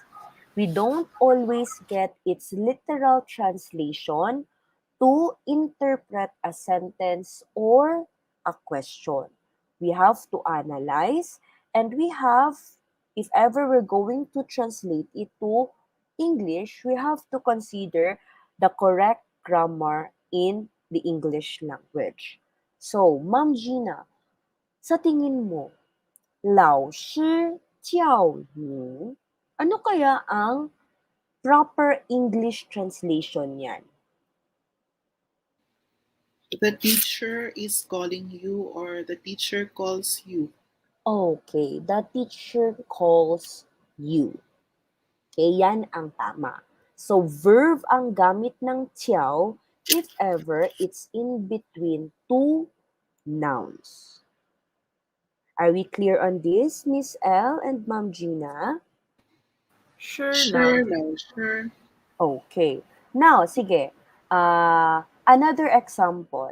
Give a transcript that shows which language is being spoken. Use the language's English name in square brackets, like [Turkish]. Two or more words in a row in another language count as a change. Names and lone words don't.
[English] We don't always get its literal translation to interpret a sentence or a question. We have to analyze and we have, if ever we're going to translate it to English, we have to consider the correct grammar in the English language. So, [Filipino] Ma'am Gina, sa tingin mo, [Chinese] 老师教你, [Filipino] ano kaya ang [English] proper English translation [Filipino] niyan? [English] the teacher is calling you or the teacher calls you. Okay, the teacher calls you. [Filipino] Okay, yan ang tama. So, verb ang gamit ng tiyaw [English] if ever it's in between two nouns. Are we clear on this, Miss L and Ma'am Gina? sure Sure, [Chinese] 老 [English] now, sure. Okay. Now, sige. Another example.